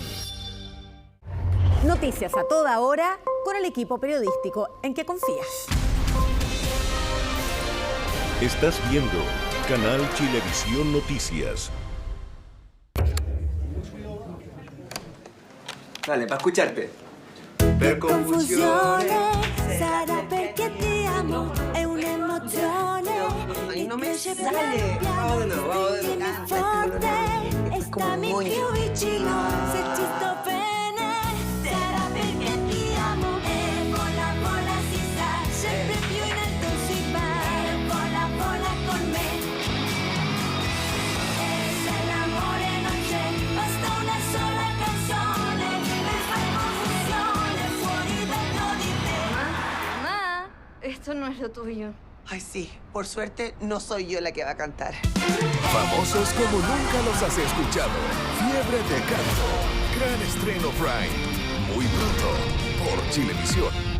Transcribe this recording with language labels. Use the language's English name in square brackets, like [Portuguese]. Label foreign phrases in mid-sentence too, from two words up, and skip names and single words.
[Spanish] Noticias a toda hora con el equipo periodístico en que confías. Estás viendo Canal Chilevisión Noticias. Dale, para escucharte. [Italian] Per confusione sarà perché ti amo, è un'emozione. [Spanish] No me sale. Vamos de nuevo, [Italian] Forte, stammi più vicino, se ci sto bene, sarà perché ti amo. E vola, vola si sa, sempre più in alto si va. E vola, vola con me. E se l'amore non c'è, basta una sola canzone per far confusione fuori dentro di te. [Spanish] Mamá, esto no es lo tuyo. Ay, sí. Por suerte, no soy yo la que va a cantar. Famosos como nunca los has escuchado. Fiebre de canto. Gran estreno Prime. Muy pronto por Chilevisión.